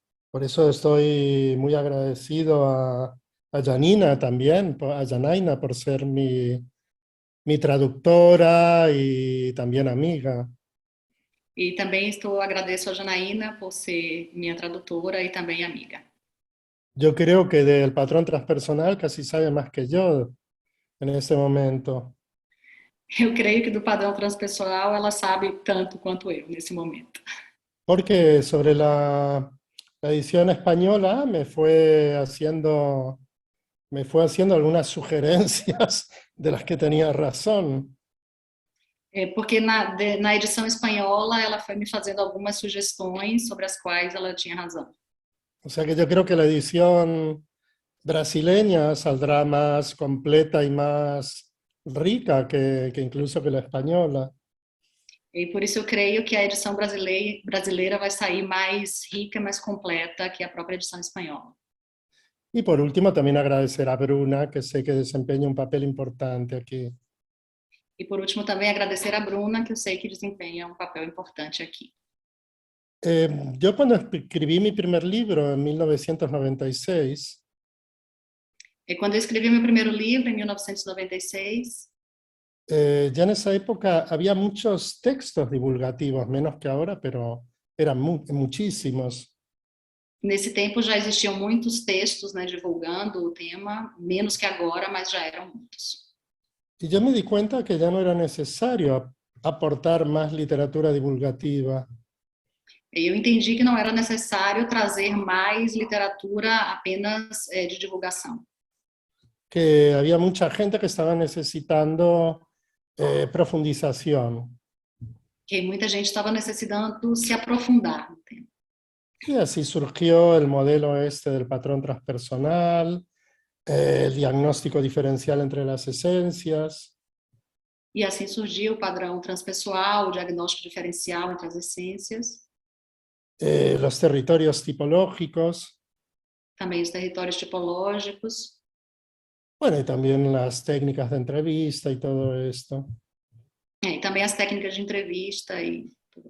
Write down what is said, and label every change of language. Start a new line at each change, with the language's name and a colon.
Spanish: Por eso estoy muy agradecido a Janina también, a Janaina, por ser mi traductora y también amiga.
Portuguese: E também agradeço a Janaína por ser minha tradutora e também amiga.
Spanish: Yo creo que del patrón transpersonal casi sabe más que yo en este momento.
Portuguese: Eu creio que do padrão transpessoal ela sabe tanto quanto eu nesse momento.
Spanish: Porque sobre la edición española me fue haciendo me fue haciendo algunas sugerencias de las que tenía razón.
Portuguese: Porque na edição espanhola ela foi me fazendo algumas sugestões sobre as quais ela tinha razão.
Spanish: O sea que yo creo que la edición brasileña saldrá más completa y más rica que incluso que la española.
Portuguese: E por isso eu creio que a edição brasileira vai sair mais rica, mais completa que a própria edição espanhola.
Spanish: Y por último, también agradecer a Bruna, que sé que desempeña un papel importante aquí.
Portuguese: E por último também agradecer a Bruna, que eu sei que desempenha papel importante aqui.
Spanish: Yo cuando escribí mi primer libro en 1996,
Portuguese: E quando eu escrevi meu primeiro livro, em 1996,
Spanish: ya en esa época había muchos textos divulgativos, menos que ahora, pero eran muchísimos.
Portuguese: nesse tempo já existiam muitos textos, né, divulgando o tema, menos que agora, mas já eram muitos.
Spanish: Y yo me di cuenta que ya no era necesario aportar más literatura divulgativa,
Portuguese: E eu entendi que não era necessário trazer mais literatura apenas de divulgação.
Spanish: que había mucha gente que estaba necesitando profundización.
Portuguese: Que muita gente estava necessitando se aprofundar no tema.
Spanish: Y así surgió el modelo este del patrón transpersonal, el diagnóstico diferencial entre las esencias,
Portuguese: E assim surgiu o padrão transpessoal, o diagnóstico diferencial entre as essências,
Spanish: los territorios tipológicos,
Portuguese: também os territórios tipológicos,
Spanish: bueno, y también las técnicas de entrevista y todo esto,
Portuguese: e também as técnicas de entrevista e tudo